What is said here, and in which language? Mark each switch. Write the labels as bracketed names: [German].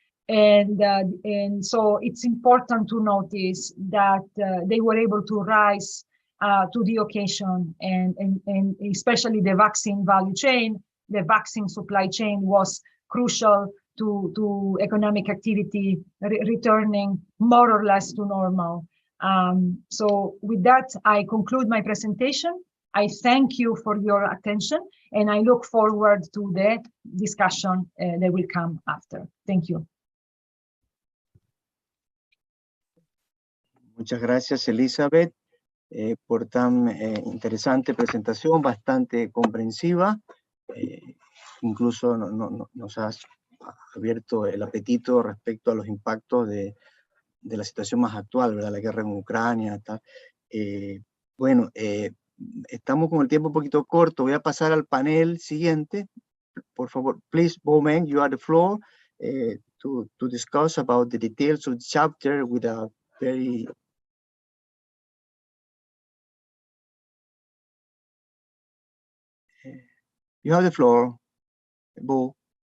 [English] And so it's important to notice that they were able to rise to the occasion, and especially the vaccine value chain, the vaccine supply chain was crucial to economic activity returning more or less to normal. So with that, I conclude my presentation. I thank you for your attention, and I look forward to the discussion that will come after. Thank you. [Spanish] Muchas gracias, Elizabeth, por tan interesante presentación, bastante comprensiva. Incluso nos has abierto el apetito respecto a los impactos de la situación más actual, ¿verdad? La guerra en Ucrania, tal. Bueno, estamos con el tiempo un poquito corto. Voy a pasar al panel siguiente. Por favor, [English] please, Bowman, you have the floor to discuss about the details of the chapter with a very you have the floor, Bo.